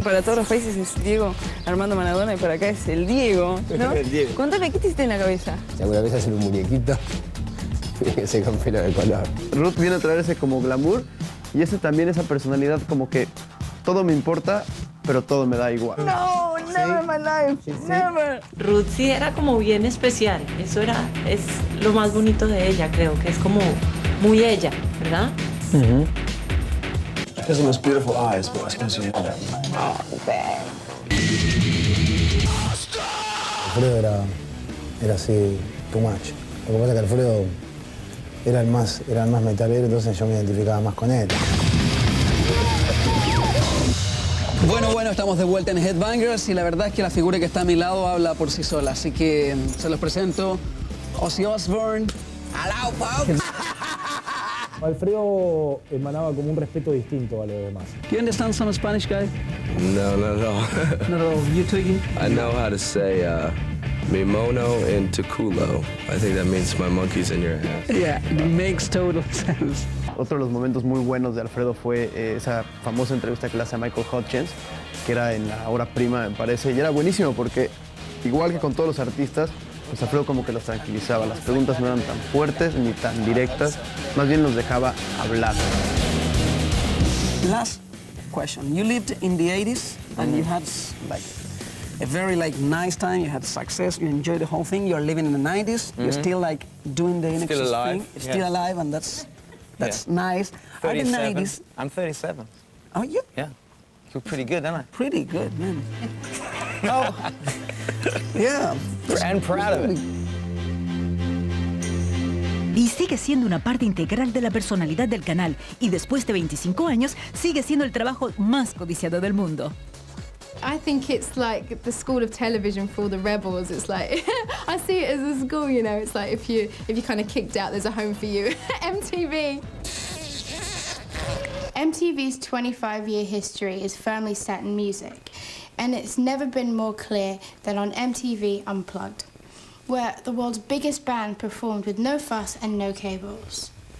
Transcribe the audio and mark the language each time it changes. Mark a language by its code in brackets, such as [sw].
[es] Para todos los países es Diego Armando Maradona y para acá es el Diego, ¿no? El Diego. Contame, ¿qué te hiciste en la cabeza? Si alguna vez hacen un muñequito, que se con pelo de color. Ruth viene a traer ese como glamour y ese también esa personalidad como que todo me importa, pero todo me da igual. [en] No, never in my life, never. [es] Ruth sí era como bien especial. Eso es lo más bonito de ella, creo, que es como muy ella, ¿verdad? [en] She has the most beautiful eyes, but I suppose you know that. Oh, damn. [es] Alfredo era así, [en] too much. [es] Lo que pasa es que Alfredo era el más metalero, entonces yo me identificaba más con él. Bueno, estamos de vuelta en Headbangers y la verdad es que la figura que está a mi lado habla por sí sola, así que se los presento. Ozzy Osbourne. ¡Alao, Pau! Alfredo emanaba como un respeto distinto a los demás. [en] Do you understand some Spanish, guy? No, not at all. Not at all. You tweaking? I know how to say [es] mi mono [en] and teculo. I think that means my monkey's in your hand. Yeah, it makes total sense. [es] Otro de los momentos muy buenos de Alfredo fue esa famosa entrevista que le hace a Michael Hutchins, que era en la hora prima, me parece, y era buenísimo porque, igual que con todos los artistas, pues Alfredo como que los tranquilizaba. Las preguntas no eran tan fuertes ni tan directas, más bien los dejaba hablar. [en] Last question. You lived in the 80s and you had like a very nice time. You had success. You enjoyed the whole thing. You're living in the 90s. You're still doing the Still NXS alive. thing. It's still alive, and that's nice. Are the 90s? I'm 37. Are you? Yeah. You're pretty good, aren't I? Pretty good, man. Oh, yeah. And proud of it. [es] Y sigue siendo una parte integral de la personalidad del canal. Y después de 25 años, sigue siendo el trabajo más codiciado del mundo. [en] I think it's like the school of television for all the rebels. It's like, I see it as a school, you know. It's like if you kind of kicked out, there's a home for you. MTV. MTV's 25-year history is firmly set in music, and it's never been more clear than on MTV Unplugged, where the world's biggest band performed with no fuss and no cables.